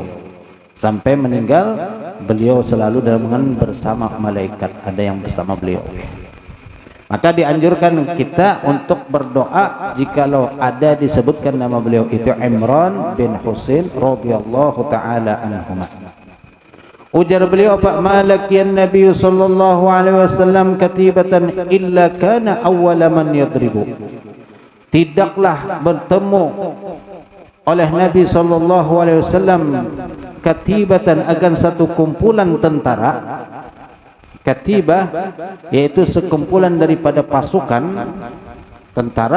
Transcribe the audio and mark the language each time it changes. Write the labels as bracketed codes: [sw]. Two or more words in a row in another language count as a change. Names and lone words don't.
[id] Sampai meninggal, beliau selalu dalam bersama malaikat, ada yang bersama beliau. Maka dianjurkan kita untuk berdoa jikalau ada disebutkan nama beliau itu Imran bin Husain [ar] رضي الله تعالى عنهما. [id] Ujar beliau apa? [ar] ما لقي النبي صلى الله عليه وسلم كتيبة إلا كان أول من يضرب. [id] Tidaklah bertemu oleh Nabi [ar] صلى الله عليه وسلم [id] katibatan, akan satu kumpulan tentara. Katibah yaitu sekumpulan daripada pasukan tentara.